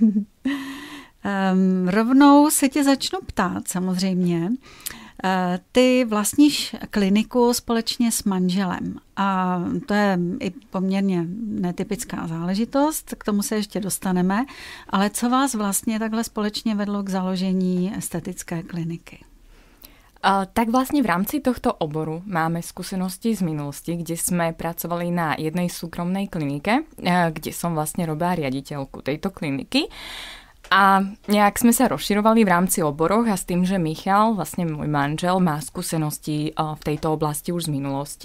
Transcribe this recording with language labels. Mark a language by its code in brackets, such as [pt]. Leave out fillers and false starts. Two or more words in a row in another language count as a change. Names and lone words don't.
[cs] Rovnou se tě začnu ptát samozřejmě. Ty vlastníš kliniku společně s manželem a to je i poměrně netypická záležitost, k tomu se ještě dostaneme, ale co vás vlastně takhle společně vedlo k založení estetické kliniky? [sk] Tak vlastne v rámci tohto oboru máme skúsenosti z minulosti, kde sme pracovali na jednej súkromnej klinike, kde som vlastne robila riaditeľku tejto kliniky. A nejak sme sa rozširovali v rámci oboroch a s tým, že Michal, vlastne môj manžel, má skúsenosti v tejto oblasti už z minulosti.